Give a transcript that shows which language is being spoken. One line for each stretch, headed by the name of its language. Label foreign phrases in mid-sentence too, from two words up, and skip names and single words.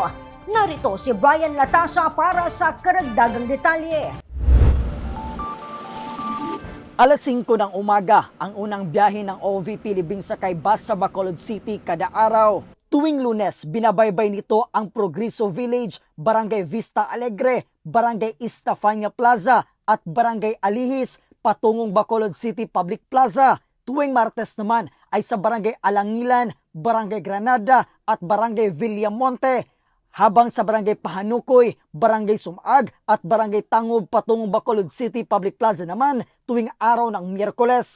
Filipino: Narito si Brian Latasa para sa karagdagang detalye. Alas 5 ng umaga, ang unang biyahe ng OVP Libing Sakay Bus sa Bacolod City kada araw. Tuwing Lunes, binabaybay nito ang Progreso Village, Barangay Vista Alegre, Barangay Estefania Plaza at Barangay Alihis patungong Bacolod City Public Plaza. Tuwing Martes naman ay sa Barangay Alangilan, Barangay Granada at Barangay Villamonte. Habang sa Barangay Pahanukoy, Barangay Sumag at Barangay Tangob patungong Bacolod City Public Plaza naman tuwing araw ng Miyerkules.